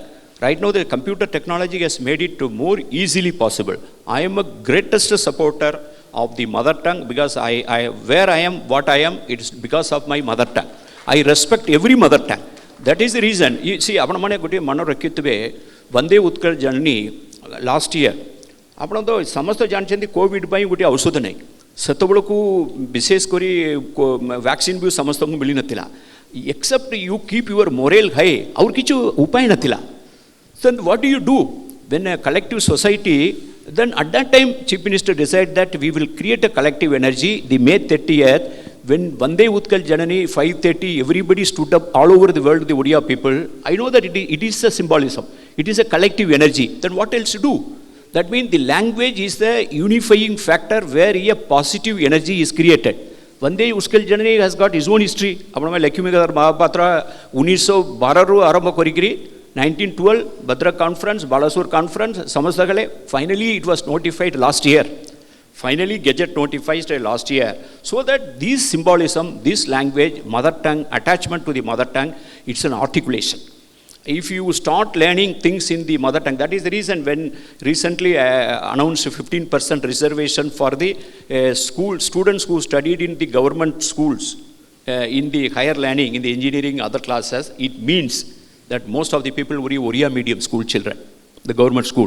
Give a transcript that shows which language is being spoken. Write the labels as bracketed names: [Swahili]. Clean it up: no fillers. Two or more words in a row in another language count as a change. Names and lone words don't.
[English] Right now the computer technology has made it more easily possible. I am a greatest supporter of the mother tongue because where I am, what I am, it is because of my mother tongue. I respect every mother tongue. That is the reason. You see, [Odia] ଆପଣ ମାନେ ଗୋଟିଏ ମନେ ରଖିଥିବେ ବନ୍ଦେ ଉତ୍କଳ ଜନନୀ [English] last year [Odia] ଆପଣ ତ ସମସ୍ତେ ଜାଣିଛନ୍ତି କୋଭିଡ଼ ପାଇଁ ଗୋଟିଏ ଔଷଧ ନାହିଁ ସେତେବେଳକୁ ବିଶେଷ କରି ଭ୍ୟାକ୍ସିନ୍ ବି ସମସ୍ତଙ୍କୁ ମିଳିନଥିଲା [English] except you keep your moral high [Odia] ଆଉ କିଛି ଉପାୟ ନଥିଲା. [English] So what do you do when a collective society then at that time Chief Minister decided that we will create a collective energy the May 30th when Vande Utkal Janani 5:30 everybody stood up all over the world the Odia people I know that it is a symbolism it is a collective energy then what else to do that means the language is the unifying factor where a positive energy is created Vande Utkal Janani has got his own history [Odia] apna Lakshmikadar Mahapatra 1912 ru arambha korikiri [English] 1912 Bhadra conference, Balasur conference, Samasagale, finally it was notified last year. Finally Gazette notified last year. So that this symbolism, this language, mother tongue, attachment to the mother tongue, it's an articulation. If you start learning things in the mother tongue, that is the reason when recently announced 15% reservation for the students who studied in the government schools, in the higher learning, in the engineering, other classes, it means that most of the people were Oriya medium school children, the government school.